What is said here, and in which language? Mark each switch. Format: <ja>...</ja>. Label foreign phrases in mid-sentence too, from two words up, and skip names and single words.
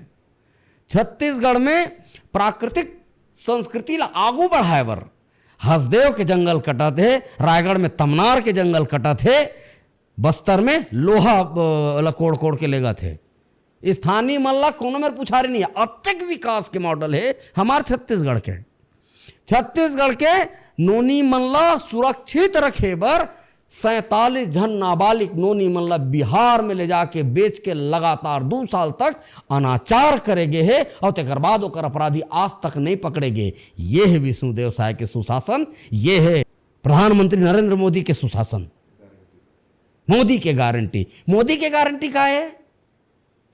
<hne>छत्तीसगढ़ में प्राकृतिक संस्कृति ला आगू बढ़ाए बर हसदेव के जंगल कटत है, रायगढ़ में तमनार के जंगल कटत है, बस्तर में लोहा ला कोड़ कोड़ के लेगा थे। स्थानीय मल्ला कोनो में पुछारी नहीं है। अत्यधिक विकास के मॉडल है हमार छत्तीसगढ़ के। छत्तीसगढ़ के नोनी मल्ला सुरक्षित रखे बर 47 जन नाबालिग नोनी मल्ला बिहार में ले जाके बेच के लगातार 2 साल तक अनाचार करेगे है, और तेकर बाद ओकर अपराधी आज तक नहीं पकड़ेगे। ये है विष्णुदेव साय के सुशासन, ये है प्रधानमंत्री नरेंद्र मोदी के सुशासन, मोदी के गारंटी। मोदी के गारंटी का है?</hne>